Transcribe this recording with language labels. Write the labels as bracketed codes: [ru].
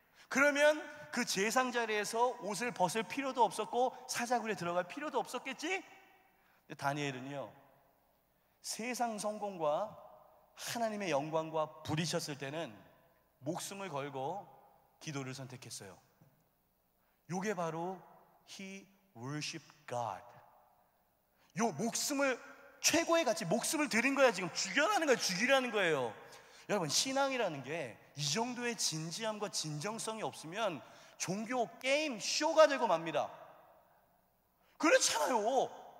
[ko] 그러면 그 제상 자리에서 옷을 벗을 필요도 없었고 사자굴에 들어갈 필요도 없었겠지? 다니엘은요, 세상 성공과 하나님의 영광과 부딪혔을 때는 목숨을 걸고 기도를 선택했어요. 요게 바로 [en] He worshiped God. [ko] 요 목숨을, 최고의 가치, 목숨을 드린 거야. 지금 죽여라는 거야, 죽이라는 거예요. 여러분, 신앙이라는 게 이 정도의 진지함과 진정성이 없으면 종교 게임 쇼가 되고 맙니다. 그렇잖아요.